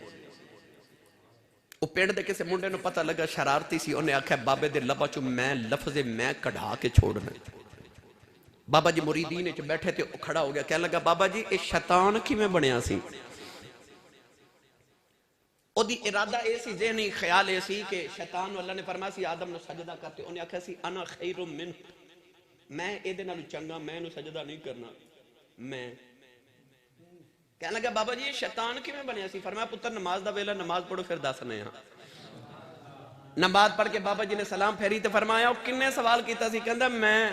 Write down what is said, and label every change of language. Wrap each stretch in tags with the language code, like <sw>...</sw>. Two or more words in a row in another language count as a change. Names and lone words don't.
<pa>او پنڈ دے کسی منڈے نوں پتہ لگا شرارتی سی، اوہنے آکھیا بابے دے لباں چوں میں لفظ میں کڈھا کے چھوڑنا. بابا جی مریدین چ بیٹھے سن، کھڑا ہو گیا کہن لگا بابا جی اے شیطان کویں بنیا سی? اوہدا ارادہ اے سی، ذہنی خیال اے سی کہ شیطان اللہ نے فرمایا سی آدم نوں سجدہ کرتے، اوہنے آکھیا سی</pa> <ar>أنا خير منه,</ar> <pa>میں ایہدے نالوں چنگا، میں ایہنوں سجدہ نہیں کرنا. میں کہن لگا بابا جی اے شیطان کویں بنیا سی? فرمایا پتر نماز دا ویلا، نماز پڑھو فیر دسنے آں۔ نماز پڑھ کے بابا جی نے سلام پھیری تو فرمایا کنے سوال کیتا سی? کہندا میں.</pa>